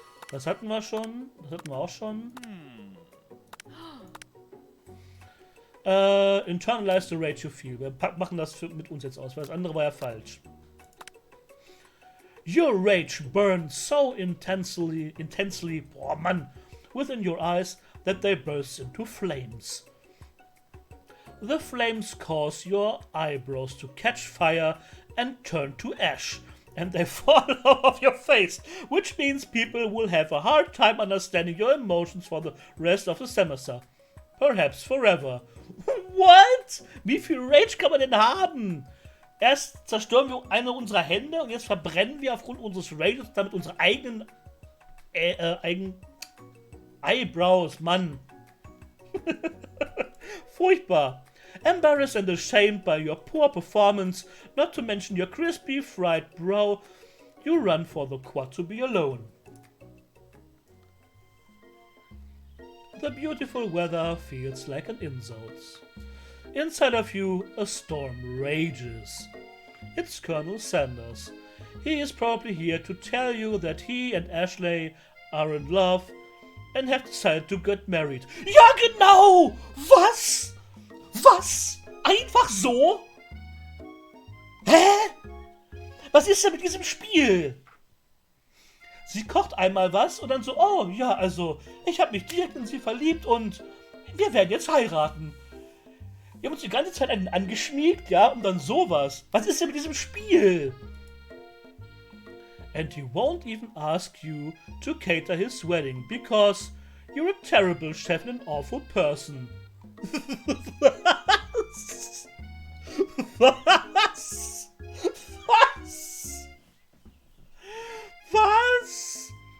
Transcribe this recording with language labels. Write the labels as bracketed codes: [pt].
[de] Das hatten wir schon. Das hatten wir auch schon. [en] Internalize the rage you feel. [de] Wir machen das mit uns jetzt aus, weil das andere war ja falsch. [en] Your rage burns so intensely, [de] boah Mann, [en] within your eyes that they burst into flames. The flames cause your eyebrows to catch fire and turn to ash, and they fall off your face, which means people will have a hard time understanding your emotions for the rest of the semester. Perhaps forever. What? [de] Wie viel Rage kann man denn haben? Erst zerstören wir eine unserer Hände und jetzt verbrennen wir aufgrund unseres Rages damit unsere eigenen Eyebrows, Mann. Furchtbar. [en] Embarrassed and ashamed by your poor performance, not to mention your crispy fried brow, you run for the quad to be alone. The beautiful weather feels like an insult. Inside of you, a storm rages. It's Colonel Sanders. He is probably here to tell you that he and Aeshleigh are in love and have decided to get married. [de] Ja, genau! Was? Was? Einfach so? Hä? Was ist denn mit diesem Spiel? Sie kocht einmal was und dann so, oh ja, also ich habe mich direkt in sie verliebt und wir werden jetzt heiraten. Wir haben uns die ganze Zeit angeschmiegt, ja, und dann sowas. Was ist denn mit diesem Spiel? [en] And he won't even ask you to cater his wedding, because you're a terrible chef and an awful person. [de] Was? Was? Was? Was?